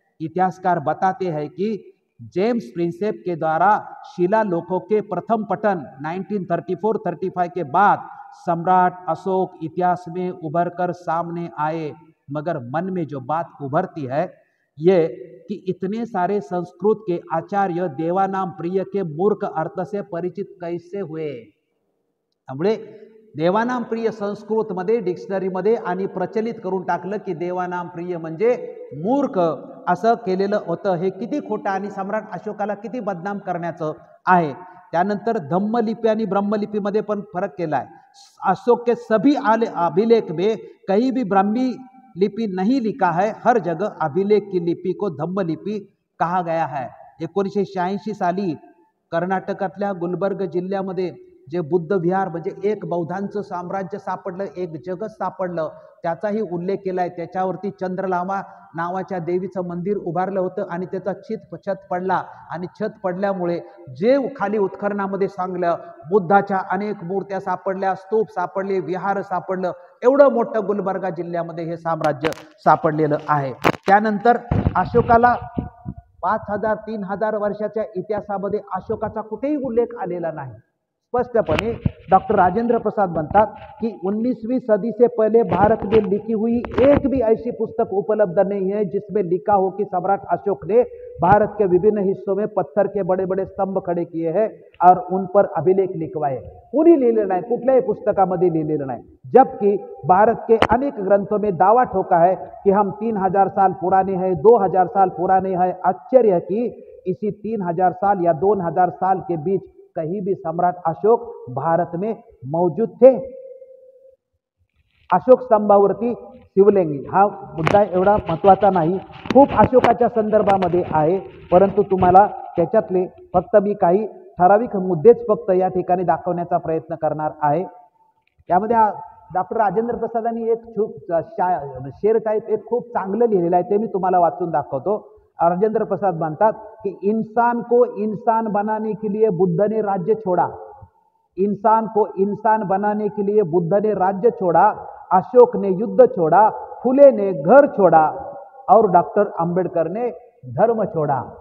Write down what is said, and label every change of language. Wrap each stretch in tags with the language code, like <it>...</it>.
<hi>इतिहासकार बताते हैं कि जेम्स प्रिंसेप के द्वारा शिलालेखों के प्रथम पठन 1934-35 के बाद सम्राट अशोक इतिहास में उभर कर सामने आए, मगर मन में जो बात उभरती है ये कि इतने सारे संस्कृत के आचार्य देवानाम प्रिय के मूर्ख अर्थ से परिचित कैसे हुए?</hi> <mr>त्यामुळे देवानाम प्रिय संस्कृतमध्ये डिक्शनरीमध्ये आणि प्रचलित करून टाकलं की देवानाम प्रिय म्हणजे मूर्ख असं केलेलं होतं। हे किती खोटं आणि सम्राट अशोकाला किती बदनाम करण्याचं आहे। त्यानंतर धम्मलिपी आणि ब्रह्मलिपीमध्ये पण फरक केला है।</mr> <hi>अशोक के सभी अभिलेख में कहीं भी ब्राह्मी लिपि नहीं लिखा है, हर जगह अभिलेख की लिपि को धम्मलिपी कहा गया है।</hi> <mr>1986 साली कर्नाटकातल्या गुलबर्ग जिल्ह्यामध्ये जे बुद्ध विहार म्हणजे एक बौद्धांचं साम्राज्य सापडलं, एक जगत सापडलं, त्याचाही उल्लेख केलाय। त्याच्यावरती चंद्रलामा नावाच्या देवीचं मंदिर उभारलं होतं आणि त्याचा छत पडला आणि छत पडल्यामुळे जे खाली उत्खननामध्ये सांगलं बुद्धाच्या अनेक मूर्त्या सापडल्या, स्तूप सापडले, विहार सापडलं, एवढं मोठं गुलबर्गा जिल्ह्यामध्ये हे साम्राज्य सापडलेलं आहे। त्यानंतर अशोकाला 5000-3000 वर्षाच्या इतिहासामध्ये अशोकाचा कुठेही उल्लेख आलेला नाही। स्पष्टपणे डॉक्टर राजेंद्र प्रसाद म्हणतात कि</mr> <hi>19वीं सदी से पहले भारत में लिखी हुई एक भी ऐसी पुस्तक उपलब्ध नहीं है जिसमें लिखा हो कि सम्राट अशोक ने भारत के विभिन्न हिस्सों में पत्थर के बड़े बड़े स्तंभ खड़े किए हैं और उन पर अभिलेख लिखवाए।</hi> <mr>कुणी लिहिलेलं नाही, कुठल्याही पुस्तकामध्ये लिहिलेलं नाही।</mr> <hi>जबकि भारत के अनेक ग्रंथों में दावा ठोका है कि हम 3000 साल पुराने हैं, 2000 साल पुराने हैं। आश्चर्य है कि इसी 3000 साल या 2000 साल के बीच कहीं भी सम्राट अशोक भारत में मौजूद थे।</hi> <mr>अशोक स्तंभावरती शिवलिंग हा मुद्दा एवढा महत्त्वाचा नाही, खूप अशोकाच्या संदर्भामध्ये आहे, परंतु तुम्हाला त्याच्यातले फक्त मी काही ठराविक मुद्देच फक्त या ठिकाणी दाखवण्याचा प्रयत्न करणार आहे। यामध्ये डॉक्टर राजेंद्र प्रसादांनी एक शेर टाइप एक खूप चांगलं लिहिलेलं आहे, ते मी तुम्हाला वाचून दाखवतो।</mr> <hi>राजेंद्र प्रसाद</hi> <mr>मानतात कि</mr> <hi>इंसान को इंसान बनाने के लिए बुद्ध ने राज्य छोड़ा, इंसान को इंसान बनाने के लिए बुद्ध ने राज्य छोड़ा, अशोक ने युद्ध छोड़ा, फुले ने घर छोड़ा और डॉक्टर आंबेडकर ने धर्म छोड़ा।</hi>